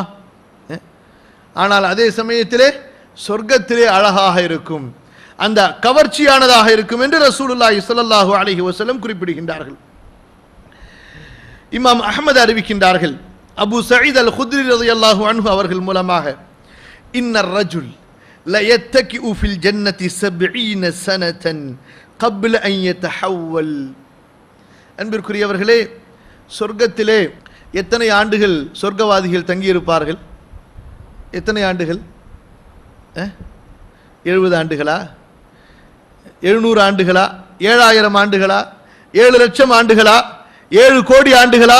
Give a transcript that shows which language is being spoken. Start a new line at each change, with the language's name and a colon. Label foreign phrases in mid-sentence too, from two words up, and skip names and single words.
Tamil: ஆனால் அதே சமயத்திலே சொர்க்கத்திலே அழகாக இருக்கும், அந்த கவர்ச்சியானதாக இருக்கும் என்று
Arabic: رسول الله صلى الله عليه وسلم
Tamil: குறிப்பிடுகின்றார்கள். இமாம் அஹ்மத் அறிவிக்கின்றார்கள், அபூ சயீத் அல் குத்ரி
Arabic: رضي الله عنه
Tamil: அவர்கள் மூலமாக,
Arabic: إن الرجل ليتكئ في الجنة 70 سنة قبل ان يتحول.
Tamil: அன்பிற்குரியவர்களே, சொர்க்கத்திலே எத்தனை ஆண்டுகள் சொர்க்கவாதிகள் தங்கியிருப்பார்கள்? எத்தனை ஆண்டுகள்? 70 ஆண்டுகளா? 700 ஆண்டுகளா? 7000 ஆண்டுகளா? 7 லட்சம் ஆண்டுகளா? 7 கோடி ஆண்டுகளா?